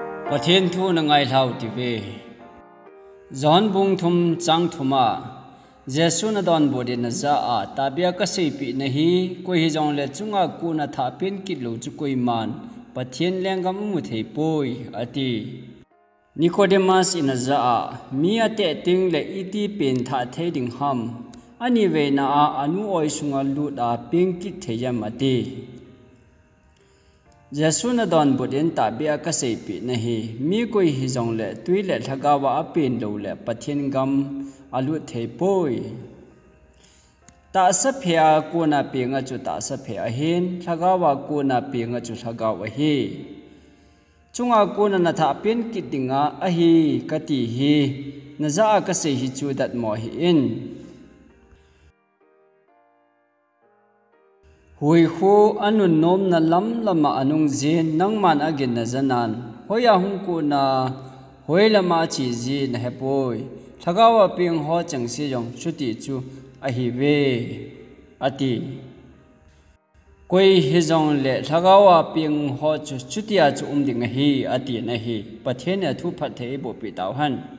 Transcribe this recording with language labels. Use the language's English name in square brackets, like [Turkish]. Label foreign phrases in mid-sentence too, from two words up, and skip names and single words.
[Thado Chin] Pathian thu na ngai lau ti ve John bung thum chang thuma Jesu na don bodi na za a tabia ka sei pi na hi ko hi jong le chunga ku na tha pin kit lo chu koi man Pathian lengam mu thei poi ati Nicodemus in a za a mi ate ting le iti pen tha thei ding ham ani ve na a anu oi sunga lu da pin kit theyam ati Jesu na don bodin tabia ka sei pi na hi mi koi hi jong le tui le thagawa a pen lo le Pathian gam alu thei poi ta sa phia ko na pe nga chu ta sa phia hin thagawa ko na pe nga chu thagawa hi chunga ko na tha pen kitinga a hi kati hi na za ka sei hi chu dat mo hi in hui khu anun nom na lam lama anung zin nang man agin na zanan hoya hung ko na hoi lama chi ji na hepoi thagawa ping ho chang si yong chuti chu a hi ve ati koi hi jong le thagawa ping ho chu chutia chu ding hi ati na hi Pathian a thu phat thei bo pi taw han